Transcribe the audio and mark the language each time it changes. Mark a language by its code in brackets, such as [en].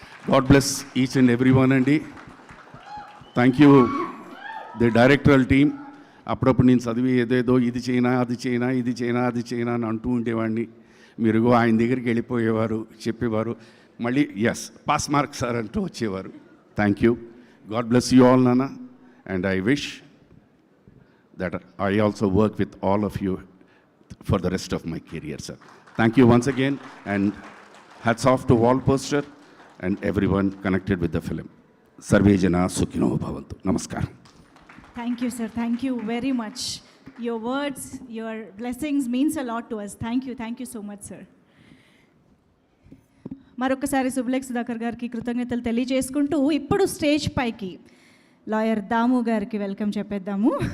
[en] God bless each and every one అండి. Thank you the directorial team. [te] అప్పుడప్పుడు నేను చదివి ఏదేదో ఇది చేయనా అది చేయనా ఇది చేయనా అది చేయనా అని అంటూ ఉండేవాడిని. మీరు ఆయన దగ్గరికి వెళ్ళిపోయేవారు, చెప్పేవారు, మళ్ళీ [en] yes pass mark sir [te] అంటూ వచ్చేవారు. [en] Thank you. God bless you all నాన్న. And I wish that I also work with all of you for the rest of my career, sir. Thank you once again, and hats off to Wall Poster and everyone connected with the film. [sa] Sarve Jana Sukhino Bhavantu. Namaskaram. [en] Thank you, sir. Thank you very much. Your words, your blessings means a lot to us. Thank you so much, sir. [te] మరొకసారి సుబ్లెక్ సుధాకర్ గారికి కృతజ్ఞతలు తెలియజేసుకుంటూ ఇప్పుడు stage పైకి lawyer దాము గారికి welcome చెప్పేద్దాము.